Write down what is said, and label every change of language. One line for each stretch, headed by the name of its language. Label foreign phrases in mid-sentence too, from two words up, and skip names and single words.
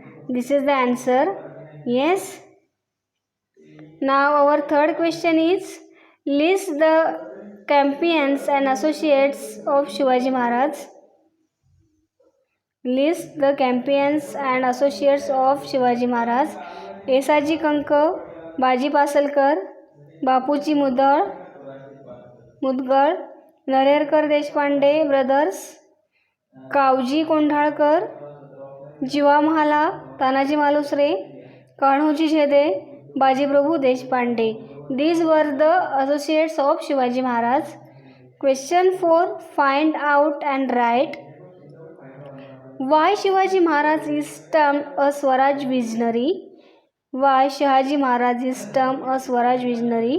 English: This is the answer. Yes. Now our third question is list the champions and associates of Shivaji Maharaj. List the champions and associates of Shivaji Maharaj. Esaji Kanka, Baji Pasalkar, Bapuji Mudgal, Narerkar Deshpande brothers, कावजी कोंढाळकर, जीवा म्हाला, तानाजी मालुसरे, कान्होजी झेदे, बाजीप्रभू देशपांडे. These were the associates of Shivaji Maharaj. Question 4. Find out and write. Why Shivaji Maharaj is termed a Swaraj visionary? Why Shivaji Maharaj is termed a Swaraj visionary?